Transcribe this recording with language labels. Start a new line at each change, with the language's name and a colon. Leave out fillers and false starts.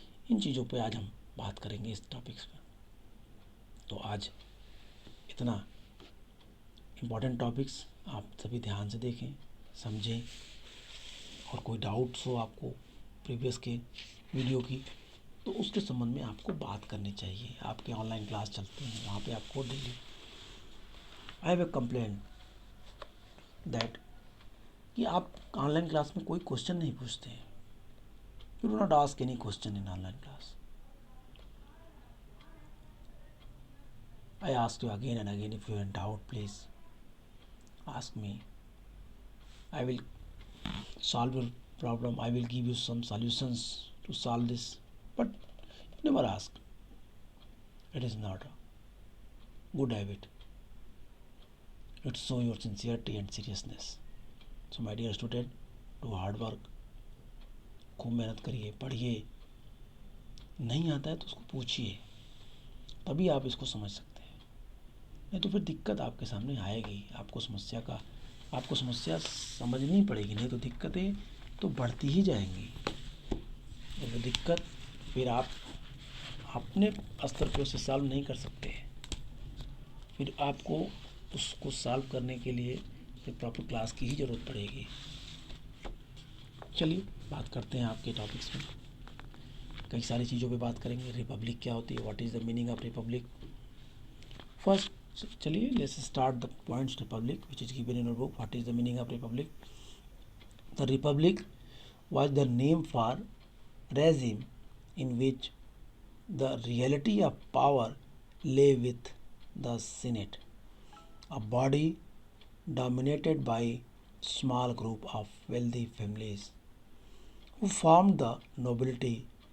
Hindi: इन चीज़ों पे आज हम बात करेंगे इस टॉपिक्स पर. तो आज इतना इम्पॉर्टेंट टॉपिक्स आप सभी ध्यान से देखें, समझें, और कोई डाउट्स हो आपको प्रीवियस के वीडियो की तो उसके संबंध में आपको बात करनी चाहिए. आपके ऑनलाइन क्लास चलते हैं, वहाँ पे आपको daily
English: I have a complain that
Hindi: कि आप ऑनलाइन क्लास में कोई क्वेश्चन नहीं पूछते हैं.
English: You do not ask any question in online class. I ask you again and again, if you are in doubt, please ask me. I will solve your problem. I will give you some solutions to solve this. But you never ask. It is not a good habit. It shows your sincerity and seriousness. So my dear student, do hard work.
Hindi: खूब मेहनत करिए, पढ़िए. नहीं आता है तो उसको पूछिए, तभी आप इसको समझ सकते हैं. नहीं तो फिर दिक्कत आपके सामने आएगी. आपको समस्या समझनी पड़ेगी, नहीं तो दिक्कतें तो बढ़ती ही जाएंगी. और वो दिक्कत फिर आप अपने स्तर पे उसे सॉल्व नहीं कर सकते. फिर आपको उसको सॉल्व करने के लिए फिर प्रॉपर क्लास की ही ज़रूरत पड़ेगी. चलिए बात करते हैं आपके टॉपिक्स में. कई सारी चीज़ों पे बात करेंगे.
English: republic
Hindi: क्या होती है,
English: What is the meaning of republic. First
Hindi: चलिए
English: Let's start the points. Republic which is given in your book. What is the meaning of republic. The republic was the name for regime in which the reality of power lay with the Senate, a body dominated by small group of wealthy families who formed the nobility.